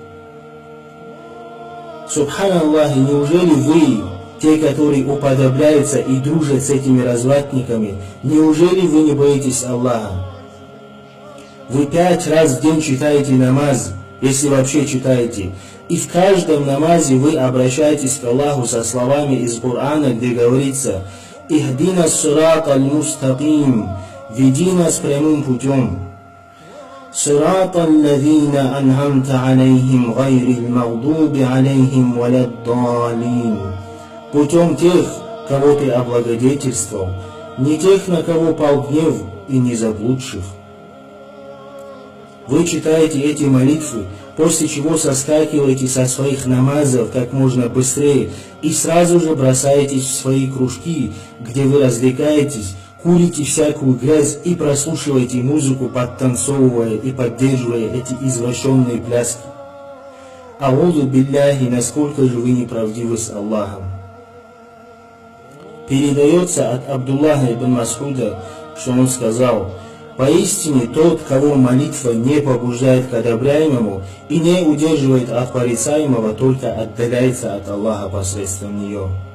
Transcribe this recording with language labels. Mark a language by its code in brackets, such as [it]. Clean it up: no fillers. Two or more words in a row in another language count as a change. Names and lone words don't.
[ru] Субханаллах, неужели вы, те, которые уподобляются и дружат с этими развратниками, неужели вы не боитесь Аллаха? Вы 5 раз в день читаете намаз, если вообще читаете, и в каждом намазе вы обращаетесь к Аллаху со словами из Корана, где говорится [ar] «اهدنا الصراط المستقيم», [ru] «Веди нас прямым путем». [ar] صراط الذين أنعمت عليهم غير المغضوب عليهم ولا الضالين. [ru] Путем тех, кого ты облагодетельствовал, не тех, на кого пал гнев, и не заблудших. Вы читаете эти молитвы, после чего соскакиваете со своих намазов как можно быстрее и сразу же бросаетесь в свои кружки, где вы развлекаетесь, курите всякую грязь и прослушиваете музыку, подтанцовывая и поддерживая эти извращенные пляски. [ar] أعوذ بالله, [ru] насколько же вы неправдивы с Аллахом. Передается от Абдуллаха ибн Мас'уда, что он сказал: поистине тот, кого молитва не побуждает к одобряемому и не удерживает от порицаемого, только отдаляется от Аллаха посредством нее.